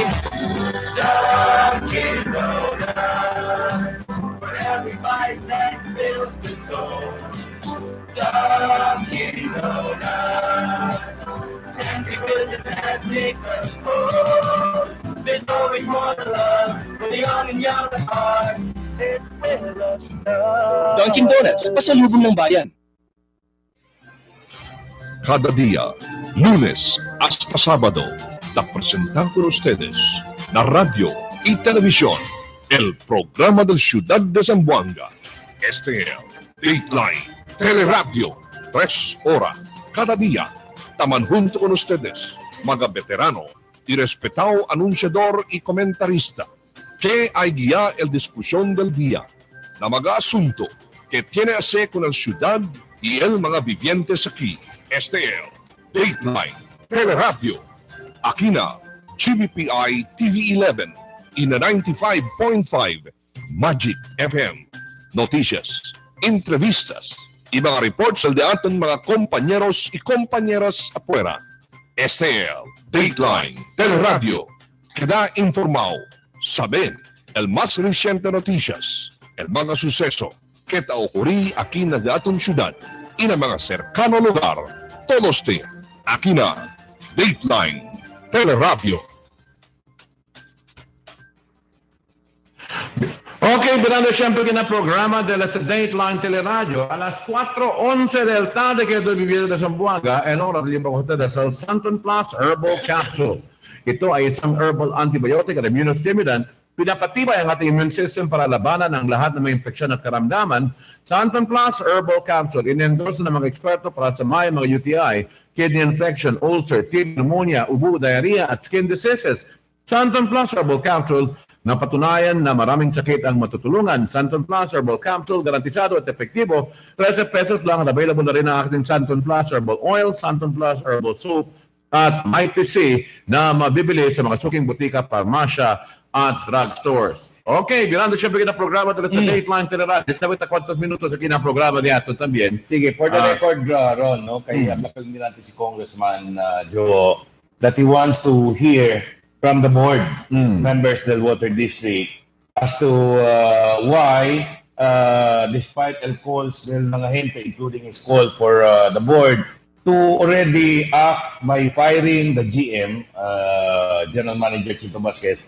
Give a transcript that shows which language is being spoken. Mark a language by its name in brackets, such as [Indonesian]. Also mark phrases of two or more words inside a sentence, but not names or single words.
[English] Dunkin' Donuts, for every bite that fills the soul. Dunkin' Donuts, tender goodness that makes us whole. There's always more to love for the young and young at heart. It's where love starts. Dunkin' Donuts, [Filipino] pasalubong ng bayan. [Chavacano] Cada día, lunes hasta sábado, te presentamos con ustedes la radio y televisión, el programa del Ciudad de Zamboanga. Este es Dateline Teleradyo, 3 horas cada día. Taman junto con ustedes, mga veterano y respetado anunciador y comentarista, que hay guía el discusión del día, na mga asunto que tiene a ver con el ciudad y el mga vivientes aquí. Este es Dateline Teleradyo. Aquí na GBPI TV 11 y na 95.5 Magic FM. Noticias, entrevistas y mga reports de ating mga compañeros y compañeras afuera. Este es Dateline Teleradyo. Queda informado, saber el más reciente noticias, el mga suceso que te ocurrí aquí na ating ciudad y na mga cercano lugar. Todos te aquí na Dateline Teleradyo. Ok, mirando siempre que en el programa de la Dateline Teleradio a las 4:11 del tarde que estoy viviendo de Zamboanga en hora de tiempo con ustedes el Santon Plus Herbal Capsule. [Filipino] Ito ay isang [English] herbal antibiotic [Filipino] at immunostimulant pinapatibay ang ating [English] immune system [Filipino] para labanan ang lahat ng mga infeksyon at karamdaman. Santon Plus Herbal Capsule, in-endorse ng mga eksperto para sa mga UTI, [English] kidney infection, [Filipino] ulcer, TB, pneumonia, ubo, diarrhea at [English] skin diseases. [Filipino] Santon Plus Herbal Capsule Napatunayan na maraming sakit ang matutulungan. Santon Plus Herbal Capsule, garantisado at epektibo. 13 pesos lang at available na rin ang ating Santon Plus Herbal Oil, Santon Plus Herbal Soap, at Mighty C na mabibili sa mga suking butika, parmasya, at drugstores. [Chavacano] Okay, mirando siyempre kita programa sa Dateline Teleradyo. Sabi ta kwantos minutos sa kinaprograma niya ito también. [Filipino] Sige, [English] for the record, [Filipino] Ron, no, kaya napakinggan natin si Congressman Joe [English] that he wants to hear from the board members del Water District as to why, despite [Chavacano] el calls ng mga gente, [English] including his call for the board, to already act by firing the GM, General Manager Chito Vasquez.